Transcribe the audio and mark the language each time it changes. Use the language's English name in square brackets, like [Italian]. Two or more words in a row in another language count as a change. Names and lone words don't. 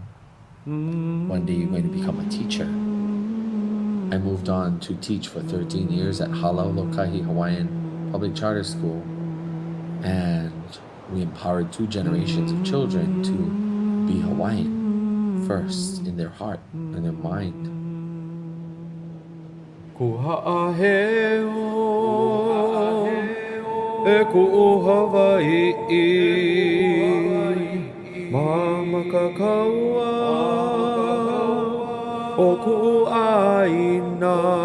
[English] One day you're going to become a teacher. I moved on to teach for 13 years at Halaulokahi Hawaiian Public Charter School, and we empowered 2 generations of children to be Hawaiian first in their heart and their mind. [Hawaiian] Kuha'aheo e ku'u Hawaii Mamaka o ku'u aina